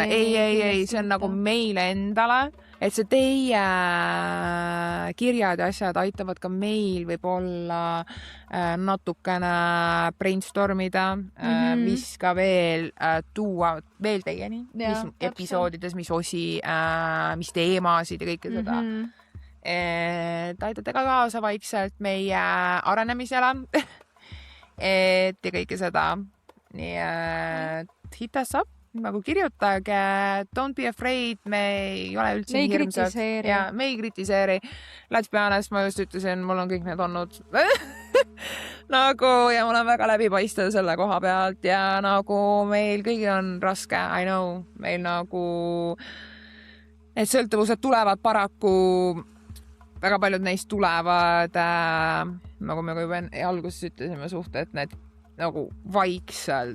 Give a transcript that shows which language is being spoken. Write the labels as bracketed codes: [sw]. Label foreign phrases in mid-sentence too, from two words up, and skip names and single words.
[et] Ei, see on nagu meile endale, et see teie kirjad ja asjad aitavad ka meil võib-olla natukene brainstormida, mis ka veel tuua veel teieni, mis episoodides, mis osi, mis teemasid ja kõike seda. Et aitate ka kaasa vaikselt meie arenemisele et ja kõike seda nii et [en] hit us up, [et] nagu kirjutage, [en] don't be afraid, [et] me ei ole üldse me ei kritiseeri. [en] Let's be honest, [et] ma just ütlesin, mul on kõik need olnud nagu ja mul on väga läbipaistev selle koha pealt ja nagu meil kõigil on raske, [en] I know, [et] meil nagu need sõltuvused tulevad paraku, väga paljud neist tulevad, nagu me juba alguses ütlesime suhted, need nagu vaikselt